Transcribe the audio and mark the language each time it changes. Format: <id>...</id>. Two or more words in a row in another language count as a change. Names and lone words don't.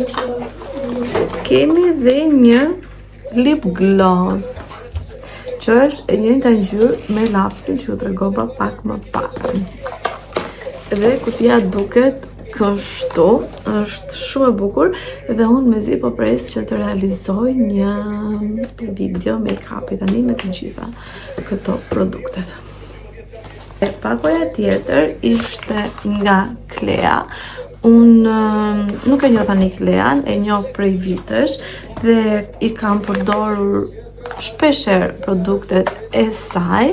<sq>kemi dhe një</sq> <en>lip gloss,</en> <sq>që është e njëjta ngjyrë me lapsin që ju tregova pak më parë. Dhe kutia duket kështu, është shumë e bukur dhe unë mezi po pres që të realizoj një video make-up tani me të gjitha këto produktet. Pakoja tjetër ishte nga Klea. Unë nuk e njoh tani Klean, e njoh prej vitesh dhe i kam përdorur shpesher produktet e saj.</sq>